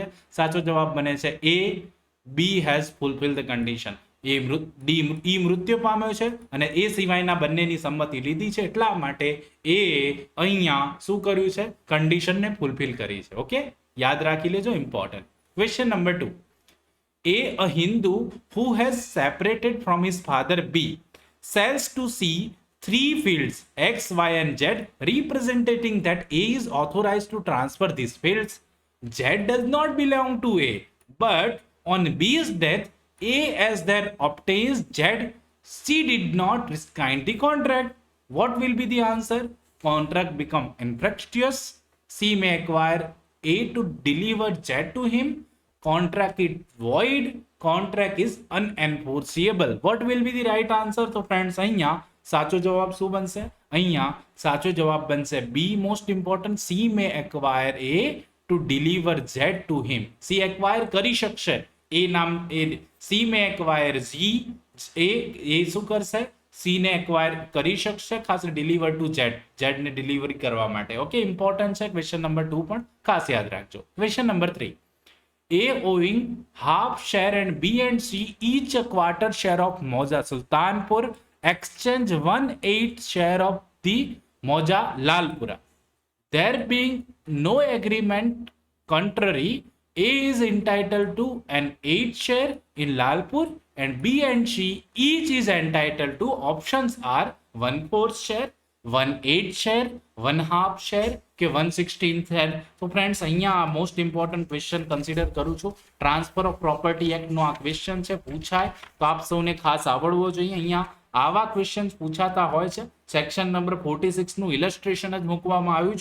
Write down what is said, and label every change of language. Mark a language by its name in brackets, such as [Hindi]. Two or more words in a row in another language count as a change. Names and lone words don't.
[Gujarati] સાચો જવાબ બને છે એ, [English] B has fulfil the condition. [Gujarati] ઈ મૃત્યુ પામ્યો છે અને એ સિવાયના બંનેની સંમતિ લીધી છે, એટલા માટે એ અહીંયા શું કર્યું છે? કન્ડિશનને ફૂલફિલ કરી છે. ઓકે, યાદ રાખી લેજો, ઇમ્પોર્ટન્ટ. ક્વેશ્ચન નંબર 2. [English] A Hindu who has separated from his father B sells to C three fields X, Y and Z representing that A is authorized to transfer these fields. Z does not belong to A, but on B's death A as their obtains Z. C did not sign the contract. What will be the answer? Contract become infructuous. C may acquire A to deliver Z to him. Contract is void. Contract is unenforceable. What will be the right answer? [Gujarati] તો ફ્રેન્ડ્સ, અહીંયા સાચો જવાબ શું બનશે? અહીંયા સાચો જવાબ બનશે બી, [English] most important. C may acquire A to deliver Z to him. [Gujarati] સી એક્વાયર કરી શકશે, એ નામ એ [English] C may acquire Z, [Gujarati] એ શું કરશે? સી ને એક્વાયર કરી શકશે, ખાસ [English] deliver to Z [Gujarati] ને ડિલિવરી કરવા માટે. ઓકે, ઇમ્પોર્ટન્ટ છે. ક્વેશ્ચન નંબર 2 પણ ખાસ યાદ રાખજો. ક્વેશ્ચન નંબર 3. [English] A owing half share and B and C each a quarter share of Moja Sultanpur exchange 1/8 share of the Moja Lalpura. There being no agreement contrary, A is entitled to an 8 share in Lalpur and B and C each is entitled to, options are 1/4 share, 1/8 શેર, 1/2 શેર કે 1/16 શેર. [Gujarati] તો ફ્રેન્ડ્સ, અહીંયા [English] most important question [Gujarati] કન્સિડર કરું છું. ટ્રાન્સફર ઓફ પ્રોપર્ટી એક્ટનો આ ક્વેશ્ચન છે, પૂછાય તો આપ સૌને ખાસ આવડવો જોઈએ. અહીંયા આવા ક્વેશ્ચન પૂછાતા હોય છે. સેક્શન નંબર 46 નું ઇલસ્ટ્રેશન જ મૂકવામાં આવ્યું છે.